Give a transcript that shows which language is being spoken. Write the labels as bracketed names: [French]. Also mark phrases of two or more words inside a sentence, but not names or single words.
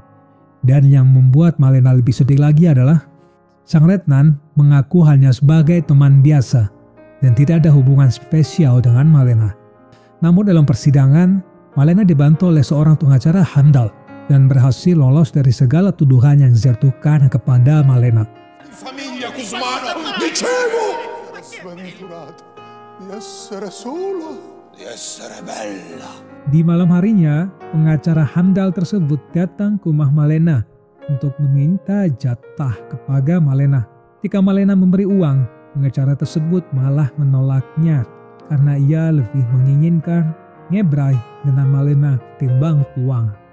[Indonesian] Dan yang membuat Malena lebih sedih lagi adalah sang letnan mengaku hanya sebagai teman biasa dan tidak ada hubungan spesial dengan Malena. Namun dalam persidangan, Malena dibantu oleh seorang pengacara handal dan berhasil lolos dari segala tuduhan yang dijatuhkan kepada Malena. [Italian] Famiglia Cusmano, dicevo! Sventurato di essere sola, di essere bella. [Indonesian] Di malam harinya, pengacara handal tersebut datang ke rumah Malena untuk meminta jatah kepada Malena. Ketika Malena memberi uang, pengacara tersebut malah menolaknya karena ia lebih menginginkan ngebrai dengan Malena timbang uang.